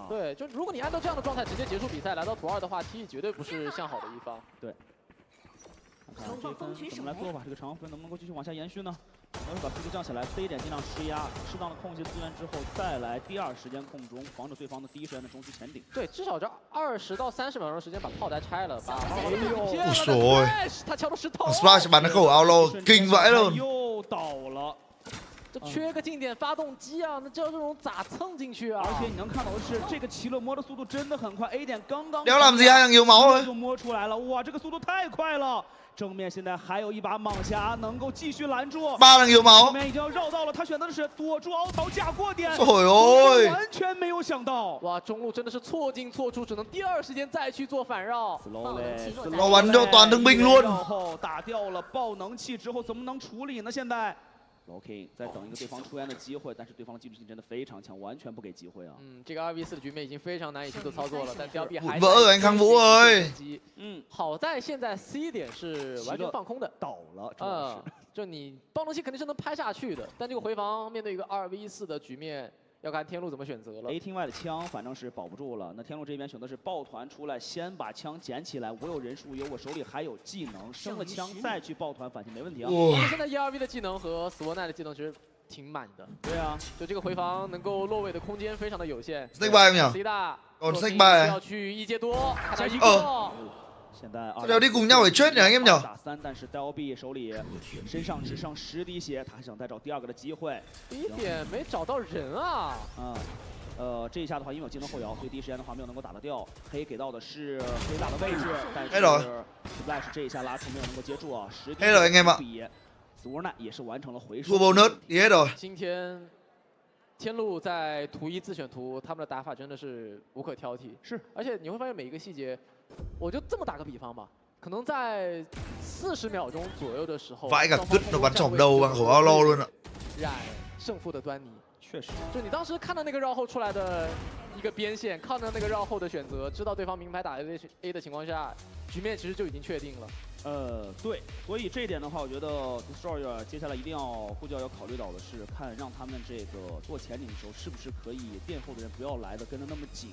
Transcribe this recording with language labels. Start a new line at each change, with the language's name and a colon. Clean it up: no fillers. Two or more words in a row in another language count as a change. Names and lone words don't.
Chinese: 对，就如果你按照这样的状态直接结束比赛，来到图2的话，T1绝对不是向好的一方。对。看看这分怎么来做吧，这个长分能不能够继续往下延续呢？然后把速度降下来 ，C 点尽量施压，适当的控制资源之后，再来第2时间控中，防止对方的第1时间的中区前顶。对，至少这20到30秒钟时间把炮台拆了，把。
Vietnamese: Ui dồi ôi.
Chinese: 他敲的石头。
Vietnamese: Splash bắn khẩu alo kinh vãi luôn.
Chinese: 又倒了。这缺个近点发动机啊，那这种咋蹭进去啊？而且你能看到的是，这个奇乐摸的速度真的很快 ，A 点刚刚
Vietnamese: Đéo làm gì hai thằng yếu máu thôi.
Chinese: 就摸出来了，哇，这个速度太快了！正面现在还有一把蟒侠能够继续拦住。
Vietnamese: 3 thằng yếu máu.
Chinese: 正面已经要绕到了，他选择的是躲住凹槽架过点。
Vietnamese: Trời ơi.
Chinese: 完全没有想到。哇，中路真的是错进错出，只能第2时间再去做反绕。
Vietnamese: Nó bắn cho toàn thương binh luôn.
Chinese: 然后打掉了爆能器之后，怎么能处理呢？现在。 OK， 在等一个对方出现的机会，但是对方的技术性真的非常强，完全不给机会啊。这个2v4的局面已经非常难以轻松操作了，但 DLB 还
Vietnamese: vỡ rồi anh Khang Vũ ơi。
Chinese: 好在现在 C 点是完全放空的，倒了。就你爆能器肯定是能拍下去的，但这个回防面对一个2v4的局面。要看天路怎么选择了。 A 厅外的枪反正是保不住了，那天路这边选择是抱团出来，先把枪捡起来。我有人数，我手里还有技能，升了枪再去抱团反击没问题啊。现在 1-2v 的技能和SWORD的技能其实挺满的。对啊，就这个回防能够落位的空间非常的有限。
Vietnamese: Snake bay không nhỉ? ZETA Còn Snake bay.
Chinese: 要去一接多，看到一个。现在这要
Vietnamese: đi cùng nhau phải chết nhỉ anh em nhỉ?
Chinese: 打3，但是 DLB 手里身上只剩10滴血，他还想再找第2个的机会。第一点没找到人啊。这一下的话，因为有技能后摇，所以第一时间的话没有能够打得掉。黑给到的是黑打的位置，但是 Splash 这一下拉出没有能够接住啊。10滴比 ZETA 也是完成了回收。今天天路在图1自选图，他们的打法真的是无可挑剔。是，而且你会发现每一个细节，我就这么打个比方吧，可能在40秒钟左右的时候，
Vietnamese: vãi cả cứt nó bắn thủng đầu bằng khẩu alo luôn ạ.
Chinese: 染胜负的端倪。确实，就你当时看到那个绕后出来的一个边线，看到那个绕后的选择，知道对方明牌打 A 的情况下，局面其实就已经确定了。对，所以这一点的话，我觉得 Destroyer 接下来一定要护教要考虑到的是，看让他们这个做前顶的时候，是不是可以垫后的人不要来的跟得那么紧。